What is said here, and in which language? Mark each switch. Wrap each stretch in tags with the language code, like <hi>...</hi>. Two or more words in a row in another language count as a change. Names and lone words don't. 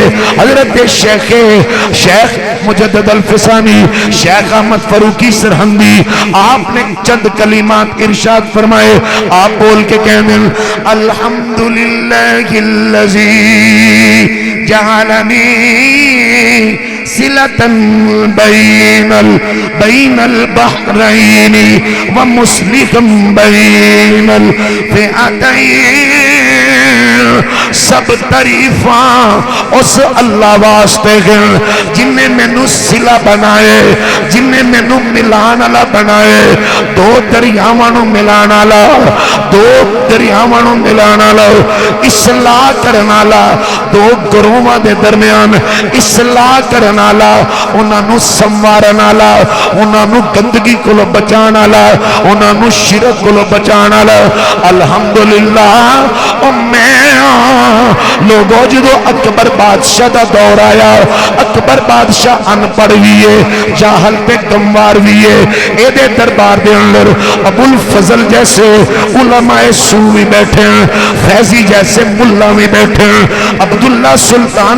<ur>حضرت شیخ مجدد الفسانی شیخ احمد فاروقی سرہندی آپ نے چند کلمات ارشاد فرمائے، آپ بول کے کہنے</ur> <ar>الحمدللہ الذی جعلنی صلة بین البحرین ومسلکا بین الفئتین</ar> <pa>سب تعریفاں اس اللہ واسطے گن جن نے مینوں صلہ بنائے، جن نے مینوں ملان والا بنائے، دو دریاواں نوں ملان والا، دو دریاواں نوں ملان والا، اصلاح کرن والا، دو گروہاں دے درمیان اصلاح کرن والا، انہاں نوں سنوارن والا، انہاں نوں گندگی کولوں بچان والا، انہاں نوں شرک کولوں بچان والا۔ الحمدللہ او میں لوگوں جدو اکبر بادشاہ دا دور آیا، اکبر بادشاہ ان پڑھ بھی ہے، جاہل تے کموار بھی ہے، اے دے دربار دے اندر ابو الفضل جیسے علماء سو بھی بیٹھے ہیں، فیضی جیسے ملا بھی بیٹھے ہیں، عبداللہ سلطان</pa>